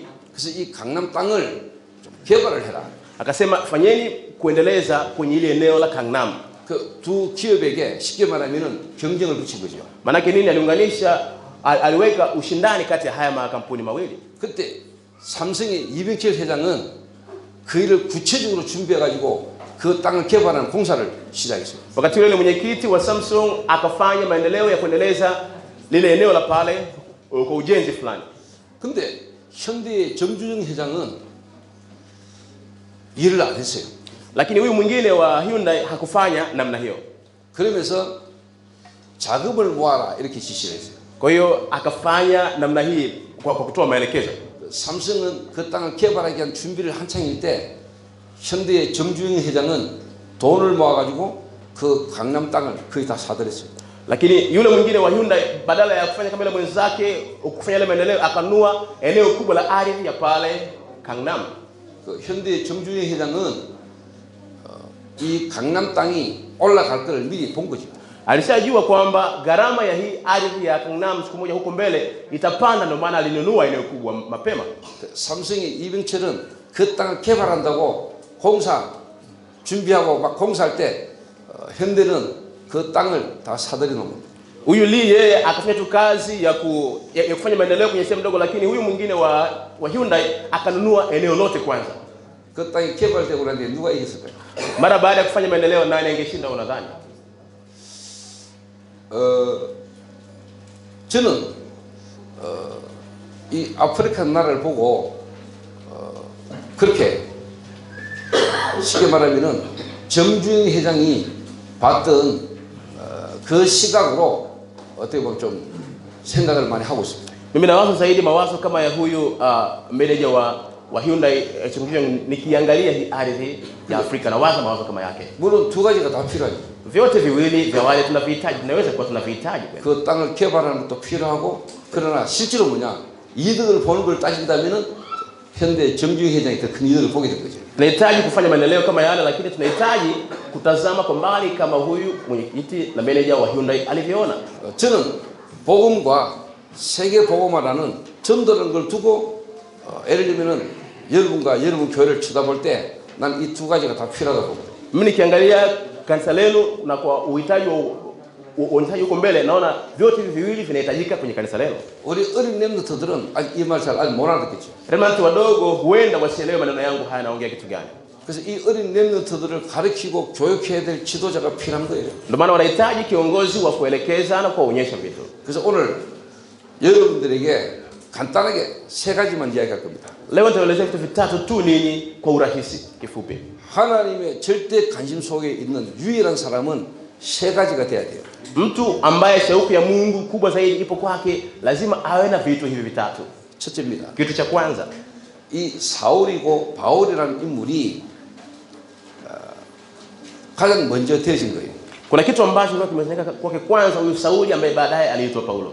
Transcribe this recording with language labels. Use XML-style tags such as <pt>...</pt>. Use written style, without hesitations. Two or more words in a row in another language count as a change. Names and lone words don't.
<ko>그래서 이 강남 땅을 좀 개발을 해라.</ko> <sw>Akasema fanyeni kuendeleza kwenye ile eneo la Gangnam.</sw> <ko>그 두 기업에게 쉽게 말하면은 경쟁을 붙인 거죠.</ko> <sw>Manake nini? Aliweka ushindani kati ya haya makampuni mawili.</sw> <ko>그때 삼성의 이병철 회장은 그 일을 구체적으로 준비해 가지고 그 땅을 개발하는 공사를 시작했어요.</ko> <sw>Wakati ule mwenyekiti wa Samsung akafanya maendeleo ya kuendeleza lile eneo la pale kwa ujenzi fulani.</sw> <ko>근데 현대의 정주영 회장은 일을 안 했어요.</ko> <sw>Lakini huyu mwingine wa Hyundai hakufanya namna hiyo.</sw> <ko>그러면서 자금을 모아라 이렇게 지시를 했어요.</ko> <sw>Kwa hiyo akafanya namna hii kwa kutoa maelekezo.</sw> <ko>삼성은 그 땅을 개발하기 위한 준비를 한창일 때 현대의 정주영 회장은 돈을 모아가지고 그 강남 땅을 거의 다 사들였어요.</ko> <sw>Lakini yule mwingine wa Hyundai badala ya kufanya kama ile mwenzake kufanya ile maendeleo akanua eneo kubwa la ardhi ya pale Gangnam.</sw> <ko>그 현대의 정주영 회장은 이 강남 땅이 올라갈 것을 미리 본 거죠.</ko> <sw>Alishajua kwamba gharama ya hii ardhi ya Gangnam siku moja huko mbele itapanda, ndio maana alinunua eneo kubwa mapema.</sw> <ko>삼성의 이병철은 그 땅을 개발한다고 공사 준비하고 막 공사할 때 현대는 그 땅을 다 사들여 놓은 겁니다.</ko> <sw>Huyu Lee yeye akafanya tu kazi ya kufanya maendeleo kwenye sehemu ndogo, lakini huyu mwingine wa Hyundai akanunua eneo lote kwanza.</sw> <ko>그 땅이 개발되고 나는데 누가 이겼을까요?</ko> <sw>Mara baada ya kufanya maendeleo nani angeshinda unadhani?</sw> <ko>저는 이 아프리카 나라를 보고 그렇게 쉽게 말하면은 정주영 회장이 봤던 그 시각으로 어떻게 보면 좀 생각을 많이 하고 있습니다.</ko> <sw>Mimi nawaza zaidi mawazo kama ya huyu meneja wa Hyundai nikiangalia hii ardhi ya Afrika, nawaza mawazo kama yake.</sw> <ko>물론 두 가지가 다 필요하죠.</ko> <sw>Vyote viwili vya wale tunavihitaji, tunaweza kuwa tunavihitaji.</sw> <ko>그 땅을 개발하는 것도 필요하고, 그러나 실제로 뭐냐, 이득을 보는 걸 따진다면은 현대 정주영 회장이 더 큰 이득을 보게 될 거죠.</ko> <sw>Tunahitaji kufanya maendeleo kama yale, lakini tunahitaji kutazama kwa mbali kama huyu mwenyekiti na meneja wa Hyundai alivyoona.</sw> <ko>저는 복음과 세계 복음화라는 전도라는 걸 두고 예를 들면은 여러분과 여러분 교회를 쳐다볼 때 난 이 두 가지가 다 필요하다고 봅니다.</ko> <sw>Mimi nikiangalia kanisa lenu na kwa uhitaji uonyeshaji huko mbele, naona vyote hivi viwili vinahitajika kwenye kanisa lenu.</sw> <ko>우리 어린 렘넌트들은 아직 이 말 잘 못 알아듣겠죠.</ko> <sw>Remnant wadogo huenda wasielewe maneno yangu haya naongea kitu gani.</sw> <ko>그래서 이 어린 렘넌트들을 가르치고 교육해야 될 지도자가 필요한 거예요.</ko> <sw>Ndio maana wanahitaji kiongozi wa kuelekeza na kuwaonyesha vitu.</sw> <ko>그래서 오늘 여러분들에게 간단하게 세 가지만 이야기할 겁니다.</ko> <sw>Leo nitaelezea vitu vitatu tu ninyi kwa urahisi kifupi.</sw> <ko>하나님의 절대 관심 속에 있는 유일한 사람은 세 가지가 돼야 돼요.</ko> <sw>Mtu ambaye shauku ya Mungu kubwa zaidi ipo kwake lazima awe na vitu hivi vitatu.</sw> <ko>첫째입니다.</ko> <sw>Kitu cha kwanza,</sw> <ko>이 사울이고 바울이라는 인물이 가장 먼저 되어진 거예요.</ko> <sw>kuna kitu ambacho kimezengeka kwake kwanza, huyu Sauli ambaye baadaye aliitwa Paulo.</sw>